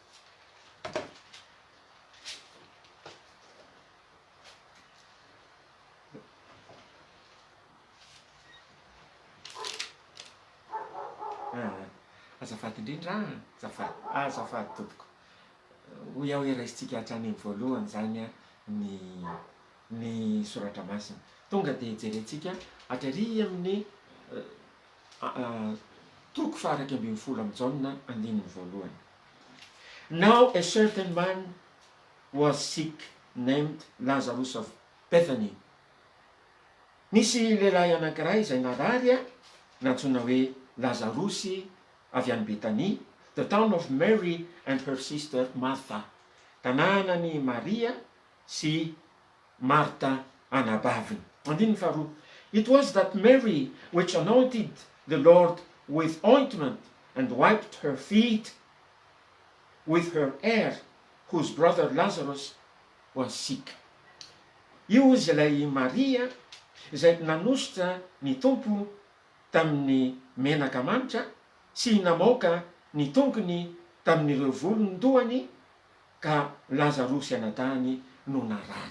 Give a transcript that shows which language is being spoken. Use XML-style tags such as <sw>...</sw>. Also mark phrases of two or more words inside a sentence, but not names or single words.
<mg>Azafady indrindra, azafady tompoko. Hoy aho hoe raisitsika hatrany amin'ny voalohany zany ny soratra masina. Tonga dia jerentsika hatrary amin'ny toko 2:20 amin'ny Jaona andininy voalohany.</mg> <en>Now a certain man was sick named Lazarus of Bethany.</en> <mg>Nisy lehilahy anankiray izay narary natsoina hoe Lazarosy avy any Betania,</mg> <en>the town of Mary and her sister Martha.</en> <mg>Tanànany Maria sy Marta anabaviny. Andininy faharoa.</mg> <en>It was that Mary which anointed the Lord with ointment and wiped her feet with her hair, whose brother Lazarus was sick.</en> <mg>Io izy ilay Maria izay nanositra ny tompo tamin'ny menaka manitra sy namoaka ny tongony tamin'ireo volondohany, ka Lazarosy anatany no narary.</mg>